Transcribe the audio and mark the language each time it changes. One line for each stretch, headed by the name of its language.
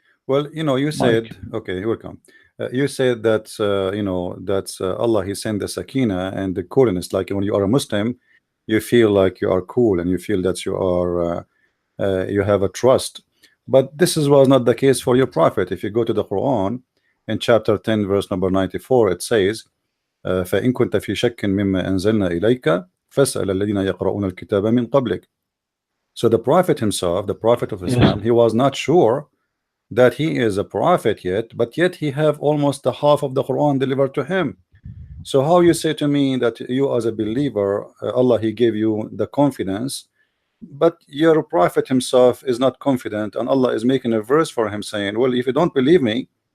English: Well, you said, okay, you're welcome. You said that, that Allah, He sent the sakina and the coolness. Like when you are a Muslim, you feel like you are cool, and you feel that you are you have a trust. But this was not the case for your prophet. If you go to the Quran in chapter 10 verse number 94, it says
Arabic: فإن كنت في شك مما أنزلنا إليك فاسأل الذين يقرؤون الكتاب من قبلك.
English: So the prophet himself, the prophet of Islam, he was not sure that he is a prophet yet, but yet he have almost the half of the Quran delivered to him. So how you say to me that you as a believer, Allah he gave you the confidence, but your prophet himself is not confident, and Allah is making a verse for him saying, well, if you don't believe me,